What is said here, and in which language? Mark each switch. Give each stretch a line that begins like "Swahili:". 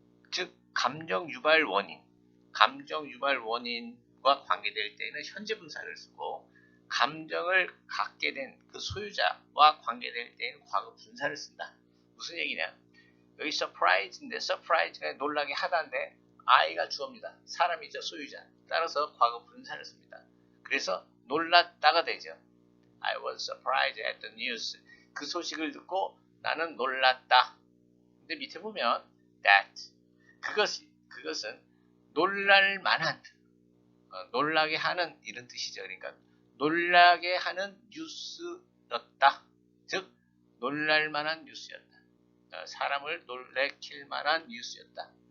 Korean: 즉 감정 유발 원인, 감정 유발 원인과 관계될 때는 현재 분사를 쓰고, 감정을 갖게 된 그 소유자와 관계될 때는 과거 분사를 쓴다. 무슨 얘기냐? 여기 surprise인데, surprise가 놀라게 하다인데 I가 주어입니다. 사람이죠, 소유자. 따라서 과거 분사를 씁니다. 그래서 놀랐다가 되죠.
English: I was surprised at the news.
Korean: 그 소식을 듣고 나는 놀랐다. 근데 밑에 보면 that, 그것은 놀랄 만한, 놀라게 하는, 이런 뜻이죠. 그러니까 놀라게 하는 뉴스였다. 즉 놀랄 만한 뉴스였다. 사람을 놀래킬 만한 뉴스였다.